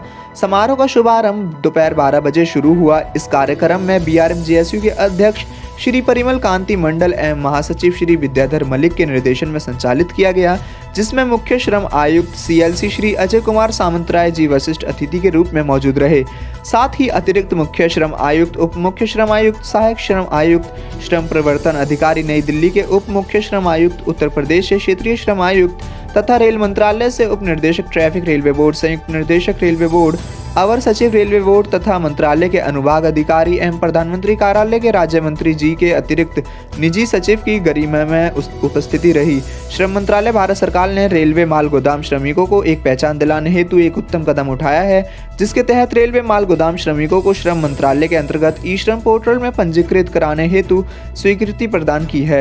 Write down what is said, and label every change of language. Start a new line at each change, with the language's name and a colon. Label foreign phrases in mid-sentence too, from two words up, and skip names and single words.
Hindi: समारोह का शुभारंभ दोपहर 12 बजे शुरू हुआ। इस कार्यक्रम में BRMJSU के अध्यक्ष श्री परिमल कांति मंडल एवं महासचिव श्री विद्याधर मलिक के निर्देशन में संचालित किया गया, जिसमें मुख्य श्रम आयुक्त CLC श्री अजय कुमार सामंतराय जी वशिष्ठ अतिथि के रूप में मौजूद रहे। साथ ही अतिरिक्त मुख्य श्रम आयुक्त, उप मुख्य श्रम आयुक्त, सहायक श्रम आयुक्त, श्रम प्रवर्तन अधिकारी नई दिल्ली के उप मुख्य श्रम आयुक्त, उत्तर प्रदेश से क्षेत्रीय श्रम आयुक्त तथा रेल मंत्रालय से उप निदेशक ट्रैफिक रेलवे बोर्ड, संयुक्त निर्देशक रेलवे बोर्ड, अवर सचिव रेलवे बोर्ड तथा मंत्रालय के अनुभाग अधिकारी एवं प्रधानमंत्री कार्यालय के राज्य मंत्री जी के अतिरिक्त निजी सचिव की गरिमामय उपस्थिति रही। श्रम मंत्रालय भारत सरकार ने रेलवे माल गोदाम श्रमिकों को एक पहचान दिलाने हेतु एक उत्तम कदम उठाया है, जिसके तहत रेलवे माल गोदाम श्रमिकों को श्रम मंत्रालय के अंतर्गत ई-श्रम पोर्टल में पंजीकृत कराने हेतु स्वीकृति प्रदान की है।